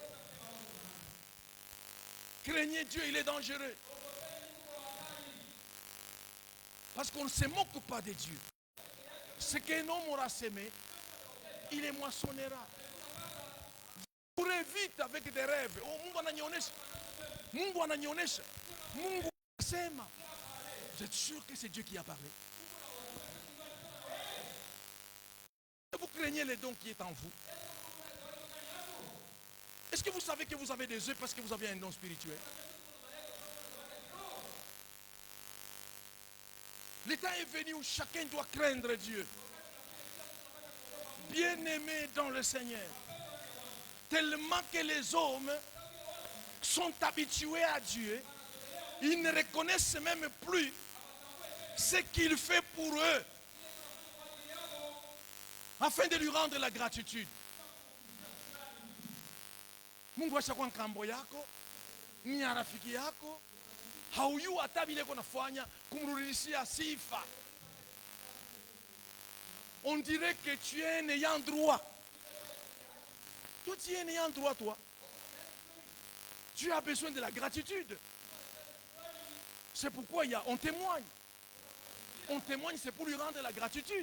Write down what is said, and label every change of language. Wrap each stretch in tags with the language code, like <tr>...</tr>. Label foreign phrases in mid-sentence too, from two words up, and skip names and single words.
<fr>Craignez Dieu, il est dangereux. Parce qu'on ne se moque pas de Dieu. Ce qu'un homme aura semé, il les moissonnera. Vous courez vite avec des rêves.</fr> <sw>Oh, Mungu ananionesha. Mungu ananionesha. Mungu anasema.</sw> <fr>Vous êtes sûr que c'est Dieu qui a parlé? Vous craignez les dons qui est en vous? Est-ce que vous savez que vous avez des œufs parce que vous avez un don spirituel? Le temps est venu où chacun doit craindre Dieu. Bien-aimé dans le Seigneur. Tellement que les hommes sont habitués à Dieu, ils ne reconnaissent même plus ce qu'il fait pour eux afin de lui rendre la gratitude.</fr> <sw>Mungu ashakuwa nkambo yako, ni rafiki yako, haujui hata vile kunafanya kumrudishia sifa.</sw> <fr>On dirait que tu es un ayant droit. Toi, tu es un ayant droit, toi. Tu as besoin de la gratitude. C'est pourquoi on témoigne. On témoigne, c'est pour lui rendre la gratitude.</fr>